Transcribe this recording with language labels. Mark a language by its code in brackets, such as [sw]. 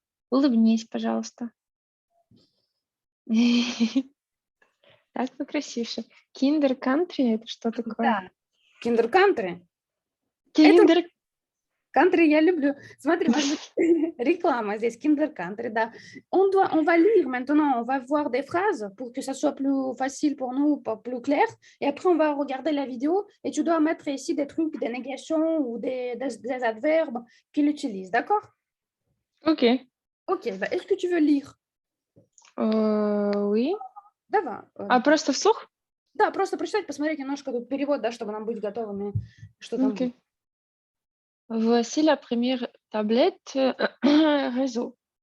[ru] Улыбнись, пожалуйста. Так покрасивше. Kinder Country — это что такое? Да. Kinder Country. Kinder Country я люблю. Смотри, может быть, реклама здесь, Kinder Country, да. [fr] On va lire maintenant, on va voir des phrases pour que ça soit plus facile pour nous, pas plus clair. Et après, on va regarder la vidéo et tu dois mettre ici des trucs, des négations ou des adverbes qu'il utilise, d'accord? Ok. Ok, bah, est-ce que tu veux lire? Oui. [ru] Давай. Просто вслух? Да, просто прочитать, посмотреть немножко тут перевод, да, чтобы нам быть готовыми, что там. [fr] Ok. Voici la première tablette réseau.